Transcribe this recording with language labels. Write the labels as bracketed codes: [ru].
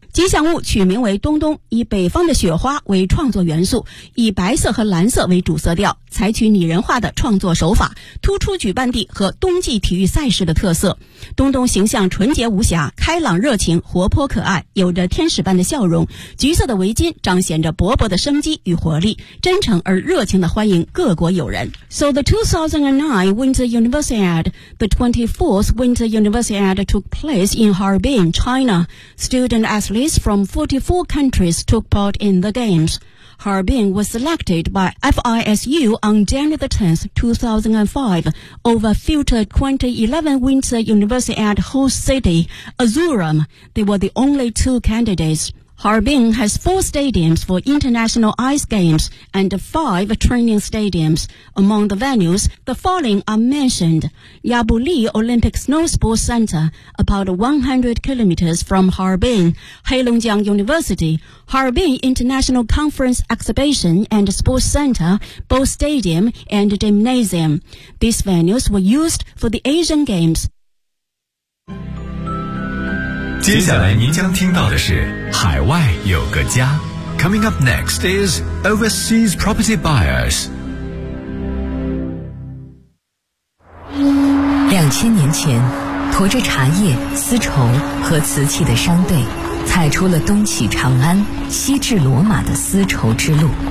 [zh] 吉祥物取名为冬冬，以北方的雪花为创作元素，以白色和蓝色为主色调，采取拟人化的创作手法，突出举办地和冬季体育赛事的特色。冬冬形象纯洁无瑕，开朗热情，活泼可爱，有着天使般的笑容，橘色的围巾彰显着勃勃的生机与活力，真诚而热情地欢迎各国友人。 [en] So the 2009 Winter Universiade, the 24th Winter Universiade took place in Harbin, China. Student athletes from 44 countries took part in the games. Harbin was selected by FISU on January 10, 2005 over future 2011 Winter Universiade host city, Azurum. They were the only two candidates. Harbin has 4 stadiums for international ice games and 5 training stadiums. Among the venues, the following are mentioned. Yabuli Olympic Snow Sports Center, about 100 kilometers from Harbin, Heilongjiang University, Harbin International Conference Exhibition and Sports Center, both stadium and gymnasium. These venues were used for the Asian Games. [zh] 接下来您将听到的是海外有个家。 [en] Coming up next is Overseas Property Buyers。 [zh] 2000年前，驮着茶叶、丝绸和瓷器的商队踩出了东起长安、西至罗马的丝绸之路。